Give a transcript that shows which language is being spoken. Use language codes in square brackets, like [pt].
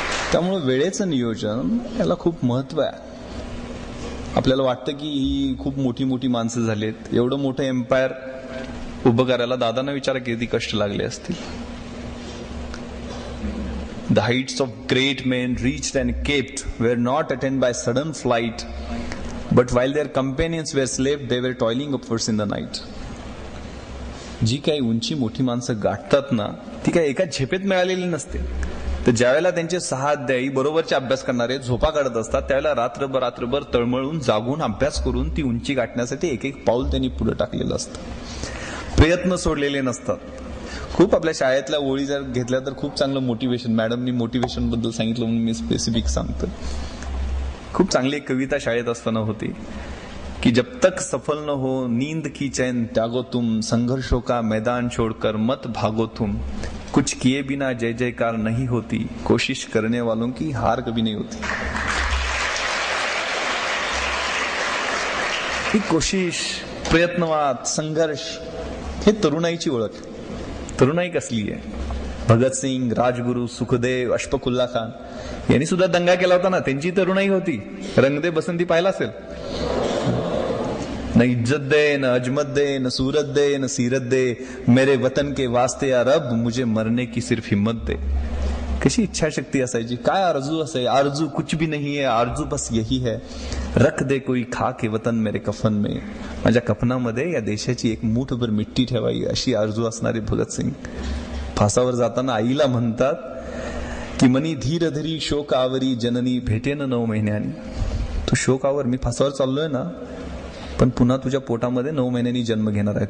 [mr] त्यामुळे वेळेचं नियोजन याला खूप महत्व आहे. आपल्याला वाटतं की ही खूप मोठी मोठी माणसं झालीत, एवढं मोठं एम्पायर उभं करायला दादांना विचारा किती कष्ट लागले असतील. [en] The heights of great men reached and kept were not attained by sudden flight, but while their companions were slept, they were toiling upwards in the night. [mr] जी काही उंची मोठी माणसं गाठतात ना, ती काही एका झेपेत मिळालेली नसते. तर ज्यावेळेला त्यांचे 6 अध्यायी बरोबरचे अभ्यास करणारे झोपा काढत असतात, त्यावेळेला रात्रभर तळमळून जागून अभ्यास करून ती उंची गाठण्यासाठी एक पाऊल त्यांनी पुढे टाकलेलं असतं. प्रयत्न सोडलेले नसतात. खूप आपल्या शाळेतल्या ओळी जर घेतल्या तर खूप चांगलं मोटिवेशन, मॅडमनी मोटिवेशन बद्दल सांगितलं म्हणून मी स्पेसिफिक सांगतो. खूप चांगली एक कविता शाळेत असताना होती की [hi] जब तक सफल न हो नींद की चैन त्यागो तुम, संघर्षों का मैदान छोड़कर मत भागो तुम, कुछ किए बिना जय जयकार नहीं होती, कोशिश करने वालों की हार कभी नहीं होती. [mr] ही कोशिश, प्रयत्नवाद, संघर्ष हे तरुणाईची ओळख. तरुणाई कसली आहे? भगतसिंग, राजगुरू, सुखदेव, अशफाकुल्ला खान यांनी सुद्धा दंगा केला होता ना, त्यांची तरुणाई होती. रंगदे बसंती पाहिला असेल. [hi] न इज्जत दे, न अजमत दे, न सूरत दे, न सीरत दे, मेरे वतन के वास्ते या रब मुझे मरने की सिर्फ हिम्मत दे. [mr] कशी इच्छाशक्ती असायची, काय आरजू असायची. [hi] आरजू कुछ भी नहीं है, आरजू बस यही है, रख दे कोई खा के वतन मेरे कफन में. [mr] माझ्या कफनामध्ये या देशाची एक मूठभर मिट्टी ठेवावी अशी आरजू असणारे भगतसिंग फासावर जाताना आईला म्हणतात की मनी धीर धरी शोक आवरी जननी भेटेन 9 महिन्यांनी. तू शोक आवर, मी फासावर चाललोय ना, पण पुन्हा तुझ्या पोटामध्ये 9 महिन्यांनी जन्म घेणार आहे.